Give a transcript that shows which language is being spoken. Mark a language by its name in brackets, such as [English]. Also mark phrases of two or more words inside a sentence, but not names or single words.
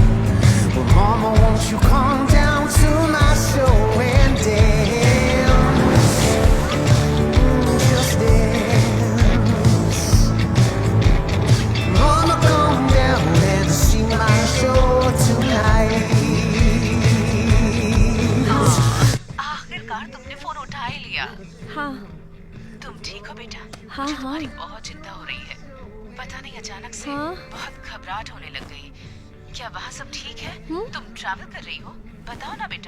[English] Well, mama, won't you come down to my show and dance? Just dance. Mama, come down and see my show tonight. [Hindi] आखिरकार तुमने फोन उठा ही लिया। हाँ तुम ठीक हो बेटा? हाँ मुझे हाँ तुम्हारी बहुत चिंता हो रही है। पता नहीं अचानक से हाँ? बहुत घबराहट होने लग गई। क्या वहाँ सब ठीक है? तुम ट्रैवल कर रही हो? बताओ ना बेटा।